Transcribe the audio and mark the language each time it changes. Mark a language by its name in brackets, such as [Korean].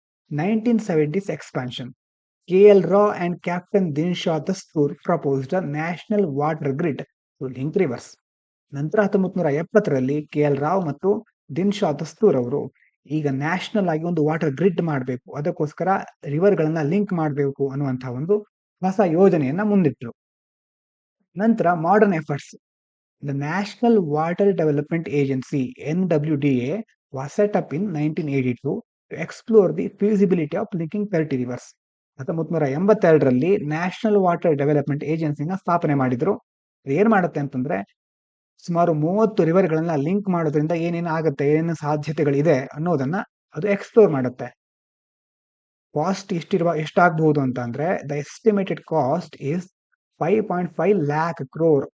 [English] 1970s expansion, KL Rao and Captain Dinshaw Dastur proposed a national water grid to link rivers. [Kannada] ನಂತರ 1970ರಲ್ಲಿ KL Rao ಮತ್ತು ದಿನ್ಶಾ ದಸ್ತೂರ್ ಅವರು ಈಗ national ಆಗಿ ಒಂದು ವಾಟರ್ ಗ್ರಿಡ್ ಮಾಡಬೇಕು, ಅದಕ್ಕೋಸ್ಕರ ರಿವರ್ ಗಳನ್ನ ಲಿಂಕ್ ಮಾಡಬೇಕು ಅನ್ನುವಂತಹ ಒಂದು ಹೊಸ ಯೋಜನೆಯನ್ನ ಮುಂದಿಟ್ಟರು. [English] ನಂತರ modern efforts, the national water development agency NWDA was set up in 1982 to explore the feasibility of linking 30 rivers. [Kannada] 1982ರಲ್ಲಿ national water development ಏಜೆನ್ಸಿನ ಸ್ಥಾಪನೆ ಮಾಡಿದ್ರು. ಏನ್ ಮಾಡುತ್ತೆ ಅಂತಂದ್ರೆ, ಸುಮಾರು 30 ರಿವರ್ ಗಳನ್ನ ಲಿಂಕ್ ಮಾಡೋದ್ರಿಂದ ಏನೇನು ಆಗುತ್ತೆ, ಏನೇನು ಸಾಧ್ಯತೆಗಳಿದೆ ಅನ್ನೋದನ್ನ ಅದು ಎಕ್ಸ್ಪ್ಲೋರ್ ಮಾಡುತ್ತೆ. ಕಾಸ್ಟ್ ಎಷ್ಟಾಗಬಹುದು ಅಂತ ಅಂದ್ರೆ, [English] the estimated cost is 5.5 lakh crore